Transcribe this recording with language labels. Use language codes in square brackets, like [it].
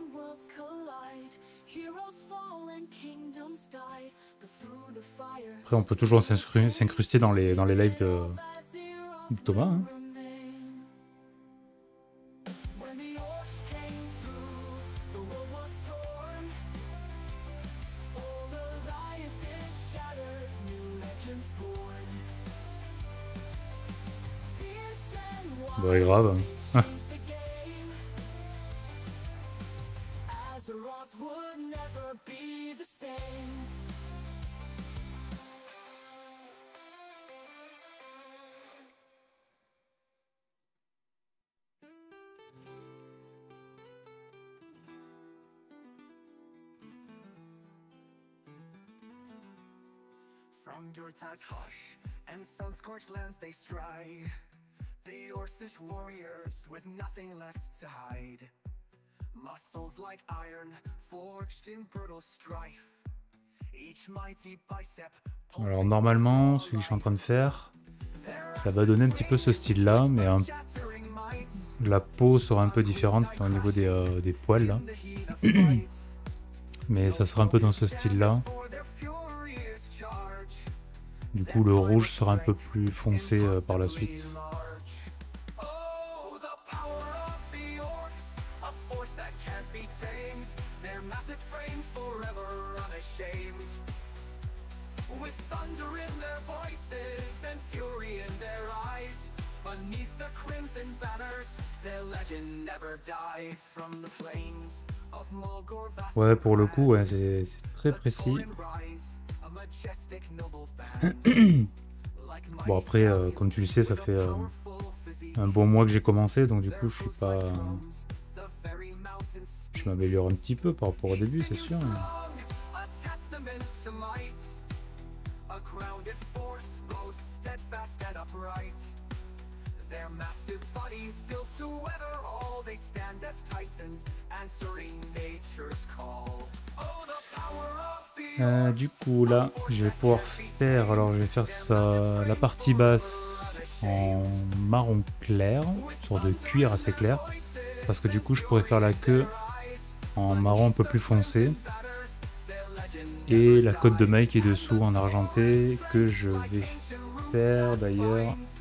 [en] Worlds collide, heroes fall and kingdoms die, but through the fire, [fr] Après, on peut toujours s'incruster dans les lives de Thomas. Hein. [en] when the orcs came through, the world was torn. All the alliances shattered, new legends born. Fierce and [fr] Bah, grave. [en] wild, they changed the game. Azeroth would never be the same. From Durtag's hush and sun-scorched lands they stride, the Orcish warriors with nothing left to hide. Muscles like iron, forged in brutal strife. Each mighty bicep [fr] Alors normalement, ce que je suis en train de faire, ça va donner un petit peu ce style-là, mais [en] shattering might [fr] la peau sera un peu différente au niveau des poils là. [en] in the heat of fight. [fr] Mais ça sera un peu dans ce style-là. [en] For their furious charge, [fr] Du coup, le rouge sera un peu plus foncé par la suite. [en] oh, the power of the orcs, a force that can't be tamed. Their massive frames forever unashamed. With thunder in their voices and fury in their eyes. Beneath the crimson banners, their legend never dies. From the plains of Mulgore, vast [fr] Ouais, pour le coup, ouais, c'est très précis. [en] a majestic noble band. Like [fr] Bon après, comme tu le sais, ça fait un bon mois que j'ai commencé, donc du coup, je m'améliore un petit peu par rapport au début, c'est sûr. [en] A testament to might, a grounded force, both steadfast and upright. Their massive bodies built to weather all, they stand as titans, answering nature's call. Oh, the power of the [fr] Du coup, là, je vais pouvoir faire, alors je vais faire ça, la partie basse en marron clair, sur de cuir assez clair, parce que du coup, je pourrais faire la queue en marron un peu plus foncé, et la côte de maille qui est dessous en argenté, que je vais faire d'ailleurs,